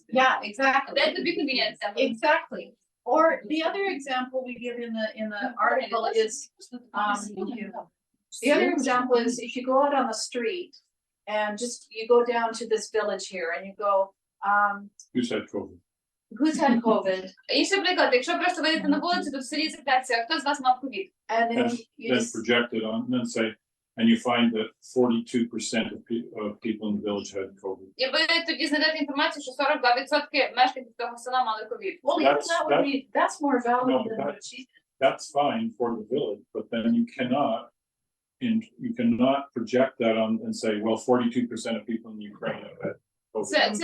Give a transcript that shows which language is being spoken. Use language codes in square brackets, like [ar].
[en] Yeah, exactly. that would be convenient sample. Exactly. Or the other example we give in the article is, the other example is if you go out on the street and just you go down to this village here and you go, Who's had COVID? who's had COVID? [uk] Інший приклад, якщо просто вийдете на вулицю, то в селі запитається, хто з вас мав ковід? [en] And then you Then just, project it on, and then say, and you find that 42% of people in the village had COVID. [uk] І ви тоді знайдете інформацію, що 42% мешканців того села мали ковід. [en] well, even that would be, that's more No, valid but than what she did. That's fine for the village, but then you cannot project that on and say, well, 42% of people in Ukraine have had COVID.